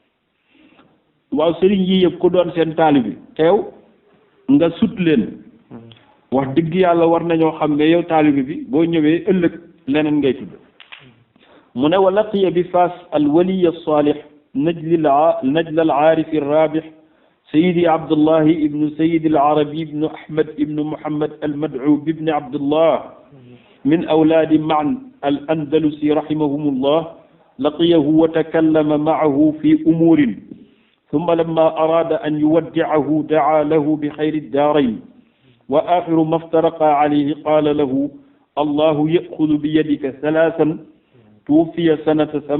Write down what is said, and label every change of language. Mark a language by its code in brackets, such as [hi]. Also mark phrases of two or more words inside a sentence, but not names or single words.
[wo] waaw sëriñ yii yëpp ku doon seen taalibi teew nga sut leen wax dëgg yàlla war nañoo xam ne yow taalibi bi boo ñëwee ëllëg leneen ngay tudd mu ne [ar] ولقي [wo] bi Faas [ar] الولي الصالح نجل العارف الرابح سيدي عبد الله ابن سيد العربي ابن أحمد ابن محمد المدعو بابن عبد الله من أولاد معن الأندلسي رحمهم الله لقيه وتكلم معه في أمور ثم لما أراد أن يودعه دعا له بخير الدارين وآخر ما افترقا عليه قال له الله يأخذ بيدك ثلاثا توفي سنة